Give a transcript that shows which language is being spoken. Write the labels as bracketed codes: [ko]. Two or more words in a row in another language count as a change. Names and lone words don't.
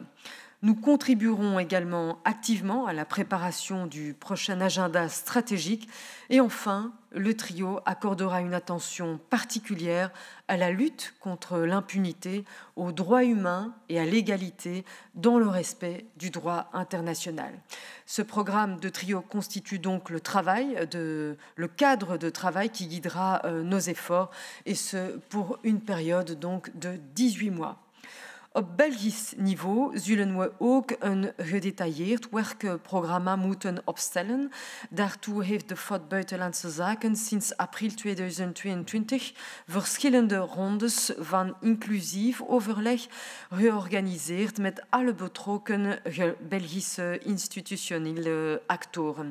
[fr] Nous contribuerons également activement à la préparation du prochain agenda stratégique et enfin, le trio accordera une attention particulière à la lutte contre l'impunité, aux droits humains et à l'égalité dans le respect du droit international. Ce programme de trio constitue donc le cadre de travail qui guidera nos efforts et ce pour une période donc de 18 mois. [nl] Op Belgisch niveau zullen we ook een gedetailleerd werkprogramma moeten opstellen. Daartoe heeft de FOD Buitenlandse Zaken sinds april 2022 verschillende rondes van inclusief overleg georganiseerd met alle betrokken Belgische institutionele actoren.